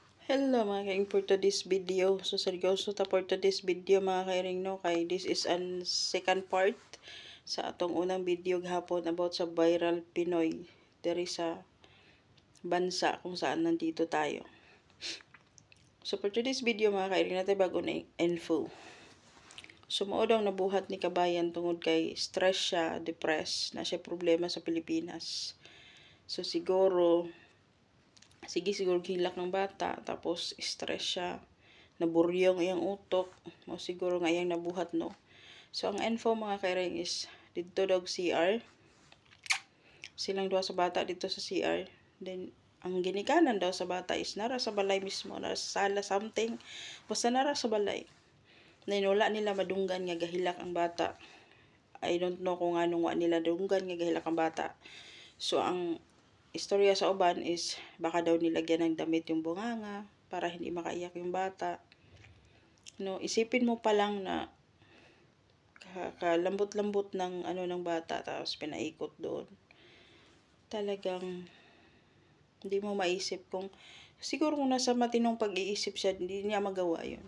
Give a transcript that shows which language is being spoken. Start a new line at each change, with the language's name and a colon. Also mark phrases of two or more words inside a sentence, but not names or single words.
Cebuano: Hello mga kaing
English: for today's video.
Cebuano: So seryoso ta
English: for today's video
Cebuano: mga kairing no. Kay
English: this is an second part
Cebuano: sa atong unang video gahapon about sa viral Pinoy. Diri sa bansa
Filipino: kung saan nandito tayo.
Cebuano: So
English: for today's video
Cebuano: mga kairing natin bago na info. Sumuod ang nabuhat ni kabayan tungod kay stress siya, depressed, na siya problema sa Pilipinas. So siguro hilak ng bata, tapos stress siya, naburyong iyang utok, o siguro nga iyang nabuhat no. So ang info mga kairing is dito daw CR, silang duha sa bata dito sa CR, then ang ginikanan daw sa bata is nara sa balay mismo, nara sa sala something, basta nara sa balay. Then wala nila madunggan nga gahilak ang bata.
English: I don't know
Cebuano: kung anong wa nila dunggan nga gahilak ang bata. So ang istorya sa uban
Filipino: is baka daw nilagyan ng damit yung bunganga para hindi makaiyak yung bata. No, isipin mo pa lang na kalambot-lambot ng ng bata, tapos pinaikot doon. Talagang hindi mo maisip kung siguro kung nasa matinong pag-iisip siya, hindi niya magawa yun.